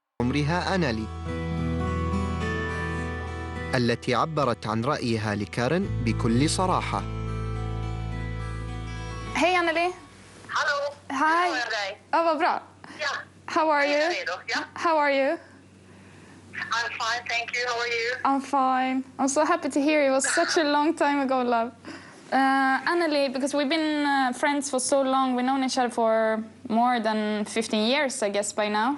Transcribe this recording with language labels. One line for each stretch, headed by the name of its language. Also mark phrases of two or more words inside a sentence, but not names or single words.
Arabic: عمرها أنالي، التي عبرت عن رأيها لكارين بكل صراحة.
Swedish: Hej Anneli! Hallå!
English: Hi!
Swedish: Hur är det? Ja, vad bra. Ja.
English: How are you?
Swedish: Ja.
English: How are you? I'm fine, thank you. How are you? I'm fine. I'm so happy to hear you. It was such a long time ago, love. Anneli, because we've been friends for so long, we've known each other for more than 15 years, I guess, by now.